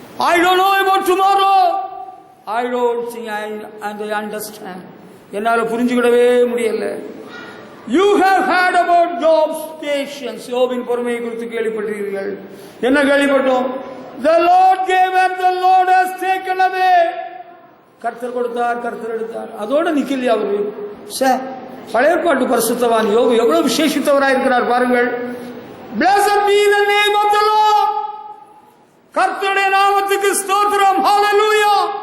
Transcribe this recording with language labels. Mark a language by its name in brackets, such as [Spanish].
[English] I don't know about tomorrow. I don't think I understand. [Tamil] என்னால புரிஞ்சுக்கிடவே முடியல. [English] You have heard about Job's patience. [Tamil] யோபின் பொறுமையை குறித்து கேள்விப்பட்டீர்கள். என்ன கேள்விப்பட்டோம்? [English] The Lord gave and the Lord has taken away. [Tamil] கர்த்தர் கொடுத்தார், கர்த்தர் எடுத்தார். அதோட நிக்கலையா அவரு? பழைய ஏற்பாட்டு பரிசுத்தவான் யோபு எவ்வளவு விசேஷித்தவராக இருக்கிறார் பாருங்கள். [English] Blessed be the name of the Lord. [Tamil] கர்த்தருடைய நாமத்துக்கு ஸ்தோத்திரம். [English] ஹல்லேலூயா.